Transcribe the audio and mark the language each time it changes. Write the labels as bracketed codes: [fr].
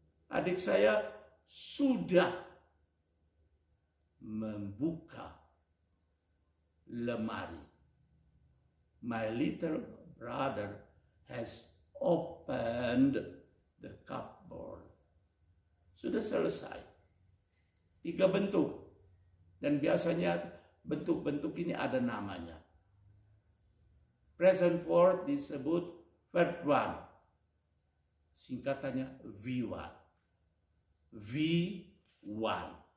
[id] Adik saya sudah membuka lemari. [en] My little brother has opened the cupboard. [id] Sudah selesai. 3 bentuk. Dan biasanya bentuk-bentuk ini ada namanya. Present form disebut verb 1. Singkatannya V1. V1.